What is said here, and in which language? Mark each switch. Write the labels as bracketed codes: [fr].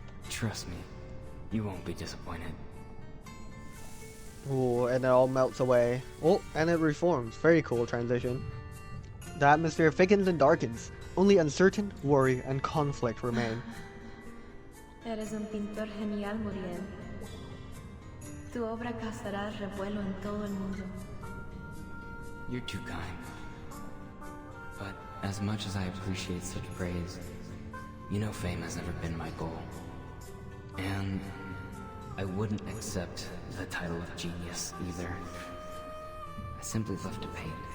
[en] Trust me, you won't be disappointed. Ooh, and it all melts away. Oh, and it reforms. Very cool transition. The atmosphere thickens and darkens. Only uncertain, worry, and conflict remain. [es] Eres un pintor genial, Muriel. Tu obra causará revuelo en todo el mundo. [en] You're too kind. But as much as I appreciate such praise, you know fame has never been my goal. And I wouldn't accept the title of genius either. I simply love to paint.